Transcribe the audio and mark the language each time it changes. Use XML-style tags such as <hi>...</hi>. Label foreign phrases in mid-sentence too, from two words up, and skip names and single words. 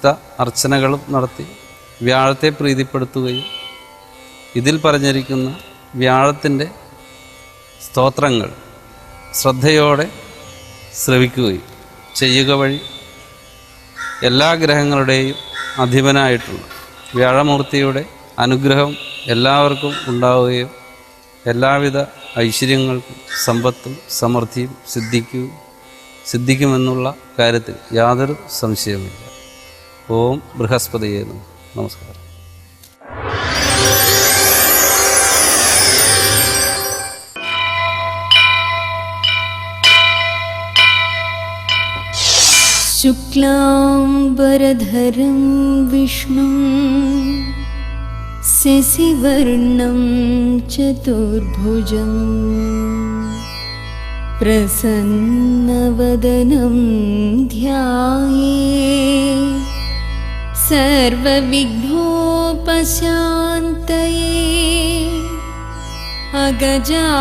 <ml>അർച്ചനകളും നടത്തി വ്യാഴത്തെ പ്രീതിപ്പെടുത്തുകയും ഇതിൽ പറഞ്ഞിരിക്കുന്ന വ്യാഴത്തിൻ്റെ സ്തോത്രങ്ങൾ ശ്രദ്ധയോടെ ശ്രവിക്കുകയും ചെയ്യുക വഴി എല്ലാ ഗ്രഹങ്ങളുടെയും അധിപനായിട്ടുള്ള വ്യാഴമൂർത്തിയുടെ അനുഗ്രഹം എല്ലാവർക്കും ഉണ്ടാവുകയും എല്ലാവിധ ഐശ്വര്യങ്ങൾക്കും സമ്പത്തും സമൃദ്ധിയും സിദ്ധിക്കുമെന്നുള്ള കാര്യത്തിൽ യാതൊരു സംശയവുമില്ല.</ml> <sa>ഓം ബൃഹസ്പതിയേ നമഃ. നമസ്കാരം. शुक्लाम्बरधरं विष्णुं शशिवर्णं चतुर्भुजं प्रसन्नवदनं ध्यायेत् सर्वविघ्नोपशान्तये अगजा</sa>